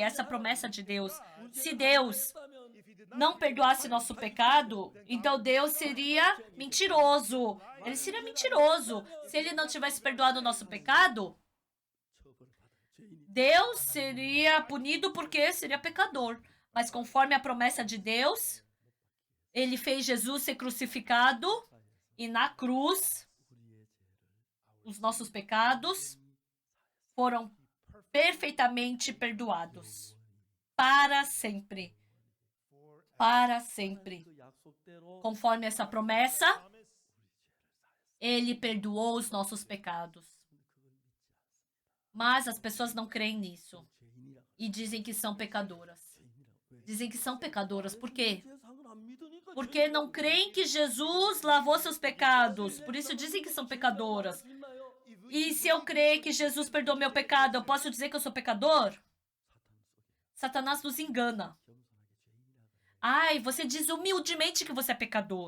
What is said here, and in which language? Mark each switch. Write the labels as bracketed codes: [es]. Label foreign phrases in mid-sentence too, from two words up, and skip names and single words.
[pt] Essa é a promessa de Deus. Se Deus não perdoasse nosso pecado, então Deus seria mentiroso. Ele seria mentiroso. Se ele não tivesse perdoado o nosso pecado, [ko] 처벌받을 죄인이 [pt] Deus seria punido porque seria pecador. Mas conforme a promessa de Deus, ele fez Jesus ser crucificado e na cruz [ko] 우리의 죄를 [pt] os nossos pecados foram perfeitamente perdoados. Para sempre. Para sempre. [ko] 그 약속대로 [pt] Conforme essa promessa, ele perdoou os nossos pecados. Mas as pessoas não creem nisso [ko] 죄인이라고 [pt] e dizem que são pecadoras. [ko] 죄인이라고 왜? [pt] Dizem que são pecadoras. Por quê? [ko] 세상을 안 믿으니까 [pt] Porque não creem que Jesus lavou seus pecados. Por isso dizem que são pecadoras. [ko] 믿나요? [pt] E se eu crer que Jesus perdoou meu pecado, eu posso dizer que eu sou pecador? Satanás nos engana. Ai, você diz humildemente que você é pecador.